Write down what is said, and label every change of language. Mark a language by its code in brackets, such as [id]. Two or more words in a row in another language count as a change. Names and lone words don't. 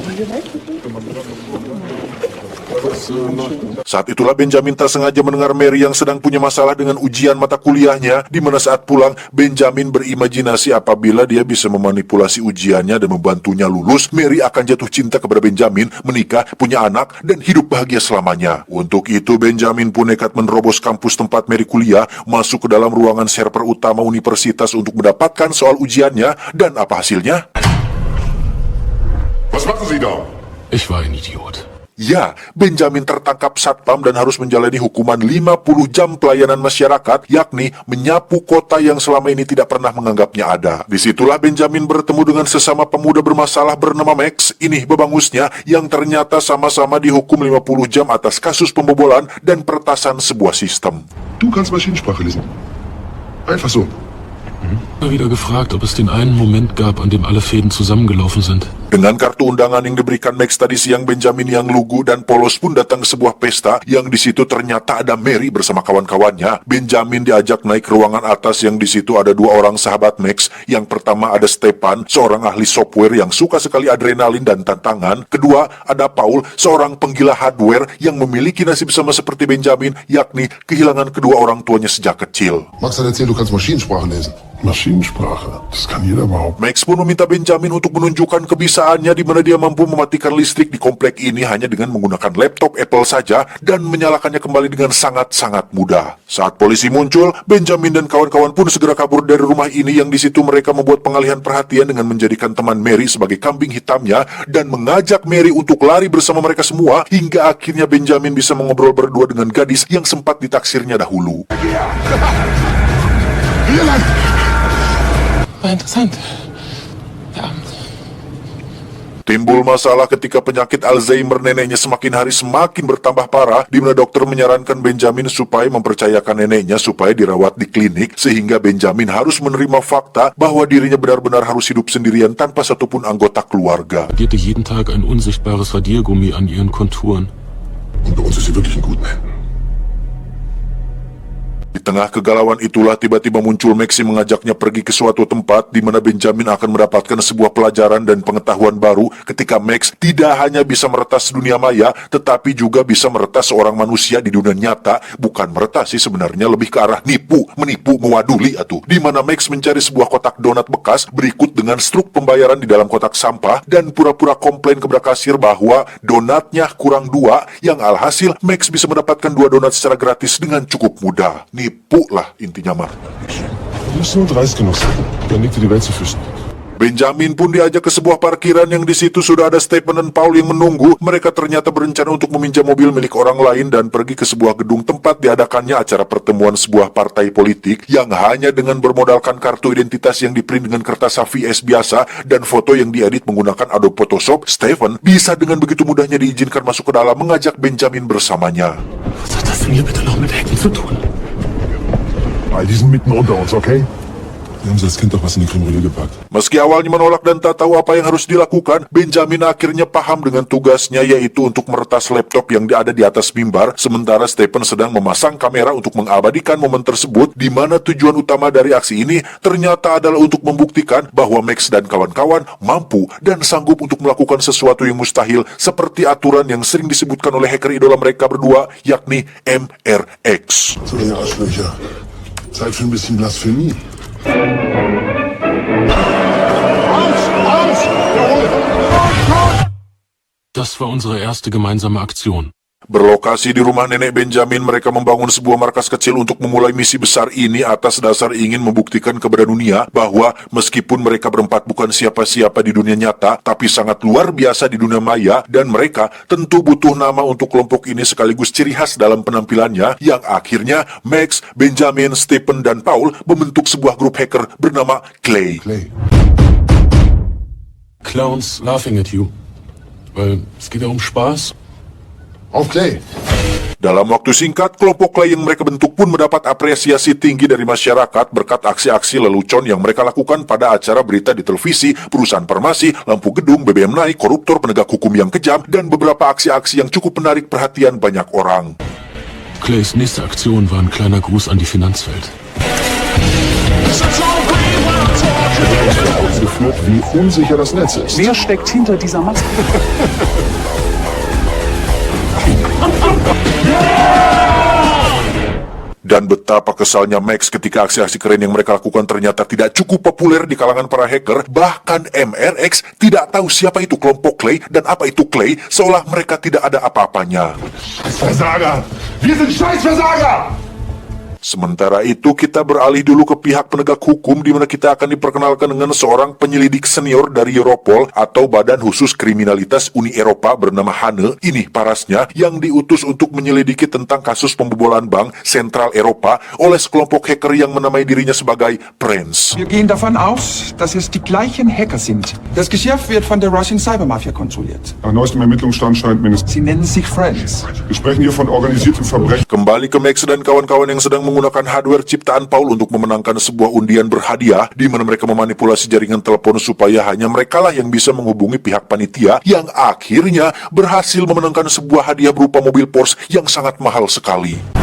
[id] Saat itulah Benjamin tak sengaja mendengar Mary yang sedang punya masalah dengan ujian mata kuliahnya, di mana saat pulang, Benjamin berimajinasi apabila dia bisa memanipulasi ujiannya dan membantunya lulus, Mary akan jatuh cinta kepada Benjamin, menikah, punya anak, dan hidup bahagia selamanya. Untuk itu, Benjamin pun nekat menerobos kampus tempat Mary kuliah, masuk ke dalam ruangan server utama universitas untuk mendapatkan soal ujiannya, dan apa hasilnya? [de] Was machen Sie da? Ich war ein Idiot. [id] Ya, Benjamin tertangkap satpam dan harus menjalani hukuman 50 jam pelayanan masyarakat, yakni menyapu kota yang selama ini tidak pernah menganggapnya ada. Disitulah Benjamin bertemu dengan sesama pemuda bermasalah bernama Max, ini babangusnya, yang ternyata sama-sama dihukum 50 jam atas kasus pembobolan dan peretasan sebuah sistem. [de] Du kannst Maschinensprache lesen. Einfach so. Wieder gefragt, ob es den einen Moment gab, an dem alle Fäden zusammengelaufen sind. [id] Dengan kartu undangan yang diberikan Max tadi siang, Benjamin yang lugu dan polos pun datang ke sebuah pesta yang di situ ternyata ada Mary bersama kawan-kawannya. Benjamin diajak naik ke ruangan atas yang di situ ada 2 orang sahabat Max. Yang pertama ada Stefan, seorang ahli software yang suka sekali adrenalin dan tantangan. Kedua ada Paul, seorang penggila hardware yang memiliki nasib sama seperti Benjamin, yakni kehilangan kedua orang tuanya sejak kecil. [de] Max hat erzählt, du kannst Maschinensprache lesen. Maschinen? Maschinensprache. Das kann jeder behaupten. [id] Max pun meminta Benjamin untuk menunjukkan kebisaannya di mana dia mampu mematikan listrik di komplek ini hanya dengan menggunakan laptop Apple saja dan menyalakannya kembali dengan sangat-sangat mudah. Saat polisi muncul, Benjamin dan kawan-kawan pun segera kabur dari rumah ini yang di situ mereka membuat pengalihan perhatian dengan menjadikan teman Mary sebagai kambing hitamnya dan mengajak Mary untuk lari bersama mereka semua hingga akhirnya Benjamin bisa mengobrol berdua dengan gadis yang sempat ditaksirnya dahulu. [de] Interessant. Ja. [id] Timbul masalah ketika penyakit Alzheimer neneknya semakin hari semakin bertambah parah, di mana dokter menyarankan Benjamin supaya mempercayakan neneknya supaya dirawat di klinik, sehingga Benjamin harus menerima fakta bahwa dirinya benar-benar harus hidup sendirian tanpa satupun anggota keluarga. [de] Radierte jeden Tag ein unsichtbares Radiergummi an ihren Konturen. Und bei uns ist sie wirklich in guten Händen. [id] Di tengah kegalauan itulah tiba-tiba muncul Maxi mengajaknya pergi ke suatu tempat di mana Benjamin akan mendapatkan sebuah pelajaran dan pengetahuan baru ketika Max tidak hanya bisa meretas dunia maya tetapi juga bisa meretas seorang manusia di dunia nyata. Bukan meretas sih sebenarnya, lebih ke arah nipu, menipu, mewaduli atuh. Di mana Max mencari sebuah kotak donat bekas berikut dengan struk pembayaran di dalam kotak sampah dan pura-pura komplain kepada kasir bahwa donatnya kurang 2, yang alhasil Max bisa mendapatkan 2 donat secara gratis dengan cukup mudah. Nipu lah intinya mah. [de] Du bist nur dreist genug, dann liegt dir die Welt zu Füßen. [id] Benjamin pun diajak ke sebuah parkiran yang di situ sudah ada Stephen dan Paul yang menunggu. Mereka ternyata berencana untuk meminjam mobil milik orang lain dan pergi ke sebuah gedung tempat diadakannya acara pertemuan sebuah partai politik yang hanya dengan bermodalkan kartu identitas yang diprint dengan kertas HVS biasa dan foto yang diedit menggunakan Adobe Photoshop. Stephen bisa dengan begitu mudahnya diizinkan masuk ke dalam mengajak Benjamin bersamanya. [de] Was hat das denn hier bitte noch mit Hacken zu tun? All die sind mitten unter uns, okay? Wir haben sie als Kind doch was in die Kriminelle gepackt. [id] Meski awalnya menolak dan tak tahu apa yang harus dilakukan, Benjamin akhirnya paham dengan tugasnya, yaitu untuk meretas laptop yang ada di atas mimbar, sementara Stephen sedang memasang kamera untuk mengabadikan momen tersebut, di mana tujuan utama dari aksi ini ternyata adalah untuk membuktikan bahwa Max dan kawan-kawan mampu dan sanggup untuk melakukan sesuatu yang mustahil, seperti aturan yang sering disebutkan oleh hacker idola mereka berdua, yakni MRX. [de] So, ihr Arschlöcher. Zeit für ein bisschen Blasphemie. Das war unsere erste gemeinsame Aktion. [id] Berlokasi di rumah nenek Benjamin, mereka membangun sebuah markas kecil untuk memulai misi besar ini atas dasar ingin membuktikan kepada dunia bahwa meskipun mereka berempat bukan siapa-siapa di dunia nyata, tapi sangat luar biasa di dunia maya, dan mereka tentu butuh nama untuk kelompok ini sekaligus ciri khas dalam penampilannya, yang akhirnya Max, Benjamin, Stephen, dan Paul membentuk sebuah grup hacker bernama Clay. [en] Clowns laughing at you. [de] Weil es geht ja um Spaß. Auf Clay! [id] Dalam waktu singkat, kelompok Clay yang mereka bentuk pun mendapat apresiasi tinggi dari masyarakat berkat aksi-aksi lelucon yang mereka lakukan pada acara berita di televisi, perusahaan farmasi, lampu gedung, BBM naik, koruptor, penegak hukum yang kejam, dan beberapa aksi-aksi yang cukup menarik perhatian banyak orang. [de] Clays nächste Aktion war ein kleiner Gruß an die Finanzwelt. Ausgeführt, wie unsicher das Netz ist. Wer steckt hinter dieser Maske? [id] Dan betapa kesalnya Max ketika aksi-aksi keren yang mereka lakukan ternyata tidak cukup populer di kalangan para hacker. Bahkan MRX tidak tahu siapa itu kelompok Clay dan apa itu Clay, seolah mereka tidak ada apa-apanya. [de] Versager! Wir sind Scheißversager! [id] Sementara itu, kita beralih dulu ke pihak penegak hukum, di mana kita akan diperkenalkan dengan seorang penyelidik senior dari Europol atau Badan Khusus Kriminalitas Uni Eropa bernama Hane. Ini parasnya yang diutus untuk menyelidiki tentang kasus pembobolan bank Sentral Eropa oleh sekelompok hacker yang menamai dirinya sebagai Prince. [de] Wir gehen davon aus, dass es die gleichen Hacker sind. Das Geschäft wird von der [en] Russian Cybermafia [de] kontrolliert. Nach neuestem Ermittlungsstand scheint mindestens. Sie nennen sich Friends. Wir sprechen hier von organisiertem Verbrechen. [id] Kembali ke Max dan kawan-kawan yang sedang menggunakan hardware ciptaan Paul untuk memenangkan sebuah undian berhadiah, di mana mereka memanipulasi jaringan telepon supaya hanya merekalah yang bisa menghubungi pihak panitia, yang akhirnya berhasil memenangkan sebuah hadiah berupa mobil Porsche yang sangat mahal sekali.